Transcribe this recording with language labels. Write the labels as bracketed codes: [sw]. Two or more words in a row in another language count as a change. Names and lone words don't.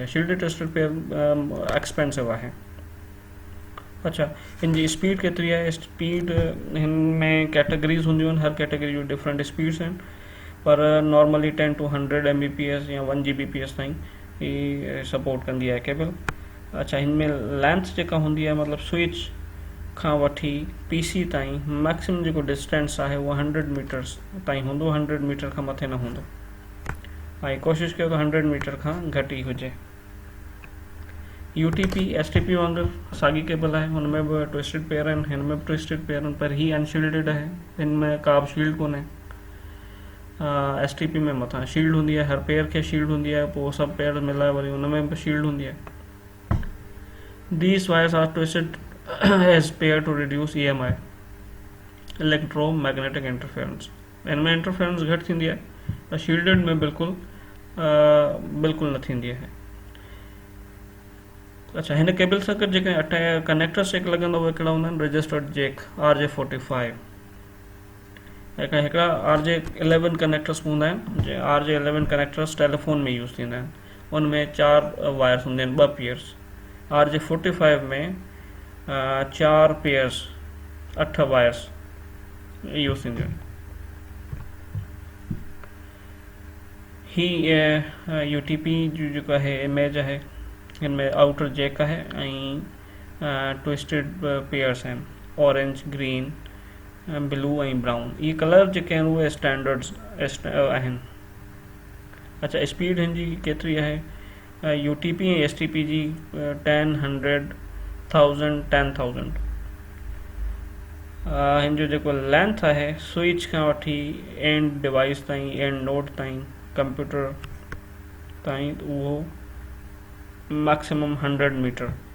[en] shielded twisted pair expensive [sd] आहे। अच्छा, हिन जी स्पीड केतिरी आहे? स्पीड हिन में कैटेगरीज़ हूंदियूं आहिनि, हर कैटेगरी जूं [en] different speeds [sd] आहिनि, पर [en] normally 10 to 100 Mbps [sd] या 1 Gbps ताईं ही सपोर्ट कंदी आहे केबल। अच्छा, हिन में लेंथ जेका हूंदी आहे मतिलबु स्विच खां वठी PC ताईं मैक्सिमम जेको डिस्टेंस आहे उहा 100 मीटर्स ताईं हूंदो, 100 मीटर खां मथे न हूंदो ऐं कोशिशि कयो त 100 मीटर खां घटि ई हुजे। UTP STP वांगुरु साॻी केबल आहे, हुन में बि [en] twisted pair [sd] आहिनि, हिन में बि [en] twisted pair [sd] आहिनि, पर ही अनशील्डेड आहे, हिन में का बि शील्ड कोन्हे। STP में मथां शील्ड हूंदी आहे, हर पेयर खे शील्ड हूंदी आहे, पोइ सभु पेयर मिलाए वरी हुन में बि शील्ड हूंदी आहे। [en] These wires are twisted as pair to reduce EMI, electromagnetic interference। [sd] इनमें इंटरफेरेंस घटि थींदी आहे, पर शील्डेड में बिल्कुलु न थींदी आहे। अच्छा, हिन केबल सां गॾु जेके कनेक्टर्स जेके लॻंदा उहे कहिड़ा हूंदा आहिनि? [en] registered jack RJ45 [sd] हिकिड़ा RJ11 कनेक्टर्स हूंदा आहिनि। जे RJ11 कनेक्टर्स टेलीफोन में यूज़ थींदा आहिनि, उनमें 4 वायर्स हूंदा आहिनि, 2 पेयर्स। RJ45 में 4 पेयर्स 8 वायर्स यूज़ थींदियूं आहिनि। ही UTP जो जेको आहे इमेज आहे, हिन में [en] outer jack [sd] आहे ऐं [en] twisted pairs [sd] आहिनि, [en] orange, green, blue ऐं brown। [sd] ये कलर जेके आहिनि उहे स्टैंडर्ड्स आहिनि। अच्छा, स्पीड हिन जी केतिरी आहे? UTP ऐं STP जी 10, 100, 1000, 10,000। हिन जो जेको लेंथ आहे स्विच खां वठी [en] end device [sd] ताईं, [en] end node [sd] ताईं, कंप्यूटर ताईं, उहो [en] maximum 100 meter.